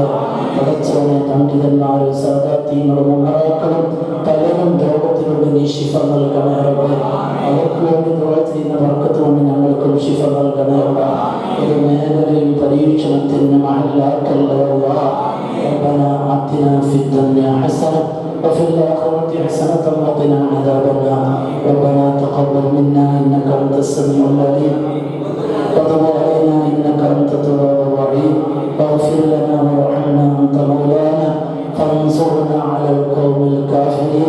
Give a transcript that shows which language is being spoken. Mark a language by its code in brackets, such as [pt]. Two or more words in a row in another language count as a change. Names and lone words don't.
[ml] പടച്ചവനെ, പണ്ഡിതന്മാരും സാദാത്യങ്ങളും ഉമറാക്കളും പലരും രോഗത്തിലൂടെ നീ ശിഫ നൽകണേ റബ്ബേ. അവർക്ക് വേണ്ടി ദുആ ചെയ്യുന്ന ബർക്കത്ത് കൊണ്ട് ഞങ്ങൾക്കും ശിഫ നൽകണേ റബ്ബേ. ഒരു മേഖലയും പരീക്ഷണത്തിന് മഹല്ലാക്കല്ലേ അല്ലാഹ്. [ar] ربنا آتنا في الدنيا حسنة وفي الآخرة حسنة وقنا عذاب النار. ربنا تقبل منا إنك أنت السميع العليم وتب علينا إنك أنت التواب الرحيم. واغفر لنا وارحمنا أنت مولانا فانصرنا على القوم الكافرين.